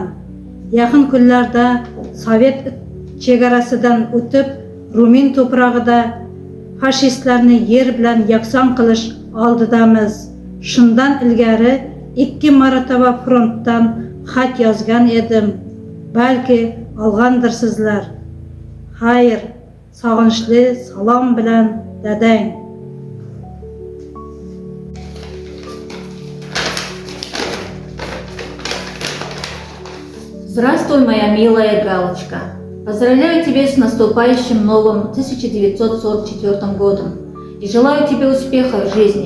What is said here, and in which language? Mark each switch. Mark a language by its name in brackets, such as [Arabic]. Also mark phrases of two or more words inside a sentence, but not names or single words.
[Uzbek] Yaqin kunlarda Sovet chegarasidan o'tib, Rumin to'prog'ida fashistlarni yer bilan yakson qilish oldidamiz. Shundan ilgari 2 marotaba frontdan xat yozgan edim. Balki olgandirsizlar. Xayr. Sog'inchli salom bilan dadang. [Russian] Здравствуй, моя милая Галочка. Поздравляю тебя с наступающим новым 1944 годом и желаю тебе успеха в жизни.